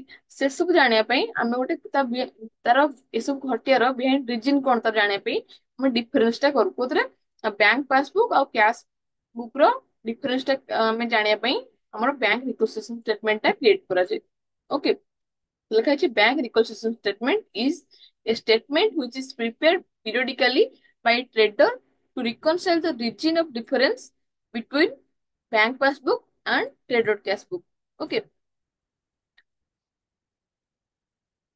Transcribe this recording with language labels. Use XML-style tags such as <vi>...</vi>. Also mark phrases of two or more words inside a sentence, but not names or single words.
<or>ସେ ସବୁ ଜାଣିବା ପାଇଁ ଆମେ ଗୋଟେ ତାର ଏସବୁ ଘଟିବାର</or> <en>behind reason</en> <or>କଣ ତାର ଜାଣିବା ପାଇଁ ଆମେ ଡିଫରେନ୍ସ ଟା କରୁ କୋଉଥିରେ,</or> <en>bank passbook</en> <or>ଆଉ</or> <en>cash book</en> <or>ର ଡିଫରେନ୍ସ ଟା ଆମେ ଜାଣିବା ପାଇଁ ଆମର</or> <en>bank reconciliation statement</en> <or>ଟା କ୍ରିଏଟ କରାଯାଏ। ଓକେ, ଲେଖା ହେଇଛି</or> <en>bank reconciliation statement is a statement which is prepared periodically by trader to reconcile the region of difference between bank passbook and trader cash book। ओके,</en>